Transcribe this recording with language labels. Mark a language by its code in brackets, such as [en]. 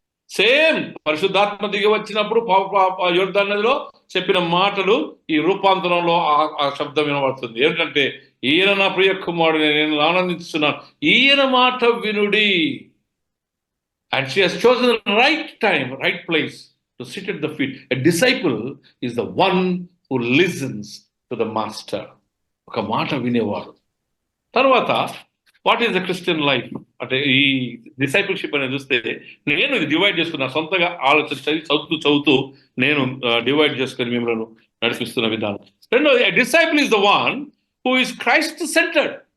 [te] Same పరిశుద్ధాత్మ దిగి వచ్చినప్పుడు యోర్దాను నదిలో చెప్పిన మాటలు ఈ రూపాంతరంలో ఆ శబ్దం వినబడుతుంది. ఏంటంటే ఈయన నా ప్రియ కుమారుడు, నేను ఆనందిస్తున్నాను, ఈయన మాట వినుడి. [en] And she has chosen right time, right place to sit at the feet. A disciple is the one who listens to the master. [te] ఒక మాట వినేవాడు. తర్వాత [en] what is the Christian life [te] అంటే ఈ డిసైపుల్షిప్ అనేది చూస్తే నేను ఇది డివైడ్ చేసుకున్నా, సొంతగా ఆలోచించి చదువుతూ నేను డివైడ్ చేసుకుని మిమ్మల్ని నడిపిస్తున్న విధానం. [en] రెండోది, disciple is the one who is Christ centred.